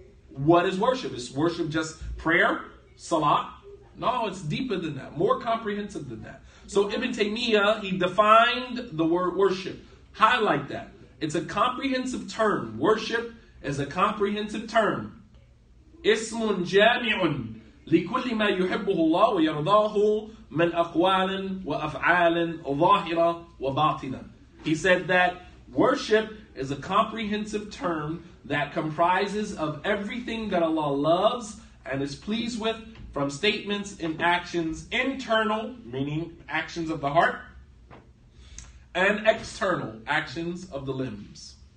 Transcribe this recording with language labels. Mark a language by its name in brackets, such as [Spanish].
[English] What is worship? Is worship just prayer? Salat? No, it's deeper than that. More comprehensive than that. So Ibn Taymiyyah, he defined the word worship. Highlight that. It's a comprehensive term. Worship is a comprehensive term. [Arabic] Ismun jami'un لكل ما يحبه الله ويرضاه من أقوال وأفعال ظاهرة وباطنة. [English] He said that worship is a comprehensive term that comprises of everything that Allah loves and is pleased with from statements and actions, internal, meaning actions of the heart, and external, actions of the limbs.